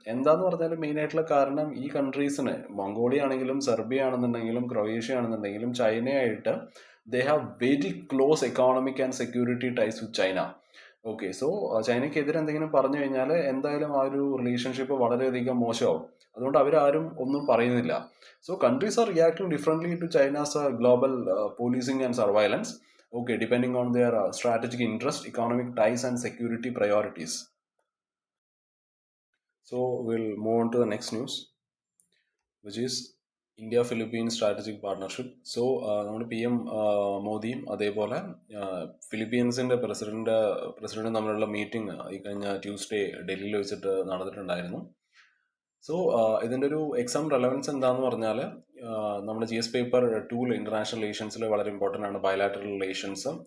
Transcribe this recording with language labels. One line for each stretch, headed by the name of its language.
Malayalam: എന്താന്ന് പറഞ്ഞാൽ മെയിൻ ആയിട്ടുള്ള കാരണം ഈ കൺട്രീസിന്, മംഗോളിയ ആണെങ്കിലും സെർബിയ ആണെന്നുണ്ടെങ്കിലും ക്രൊയേഷ്യ ആണെന്നുണ്ടെങ്കിലും ചൈനയായിട്ട്
English: They have very close economic and security ties with China.
Malayalam: Okay, so ചൈനയ്ക്കെതിരെ എന്തെങ്കിലും പറഞ്ഞു കഴിഞ്ഞാൽ എന്തായാലും ആ ഒരു റിലേഷൻഷിപ്പ് വളരെയധികം മോശമാവും. അതുകൊണ്ട് അവരാരും ഒന്നും പറയുന്നില്ല.
English: So countries are reacting differently to China's global policing and surveillance. Okay, depending on their strategic interest, economic ties, and security priorities. So we'll move on to the next news, which is India Philippine strategic partnership.
Malayalam: So നമ്മുടെ PM മോദിയും അതേപോലെ ഫിലിപ്പീൻസിന്റെ പ്രസിഡന്റും തമ്മിലുള്ള meeting ഈ കഴിഞ്ഞ Tuesday ഡൽഹിയിൽ വെച്ചിട്ട് നടന്നിട്ടുണ്ടായിരുന്നു. So ഇതിൻ്റെ ഒരു എക്സാം റെലവൻസ് എന്താന്ന് പറഞ്ഞാൽ നമ്മുടെ GS പേപ്പർ 2 ഇന്റർനാഷണൽ റിലേഷൻസിൽ വളരെ ഇമ്പോർട്ടൻ്റ് ആണ് ബയലാറ്ററൽ റിലേഷൻസ്.